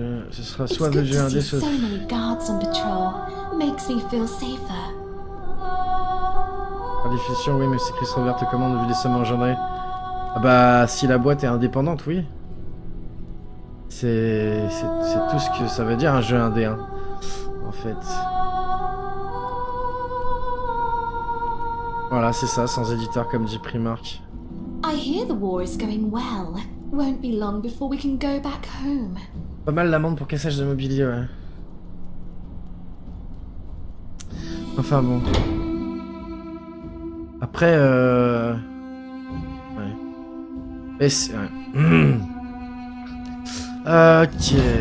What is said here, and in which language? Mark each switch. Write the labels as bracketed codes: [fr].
[fr] Ce sera soit le jeu indé, soit... Par définition, oui, mais si Chris Robert te commande vu les sommes engendrées. Ah bah, si la boîte est indépendante, oui. C'est tout ce que ça veut dire un jeu indé, hein, en fait. Voilà, c'est ça, sans éditeur, comme dit Primark. [en] I hear the war is going well. Won't be long before we can go back home. [fr] Pas mal l'amende pour cassage de mobilier, ouais. Enfin bon. Après, ouais. Mais c'est... Ouais. Ok.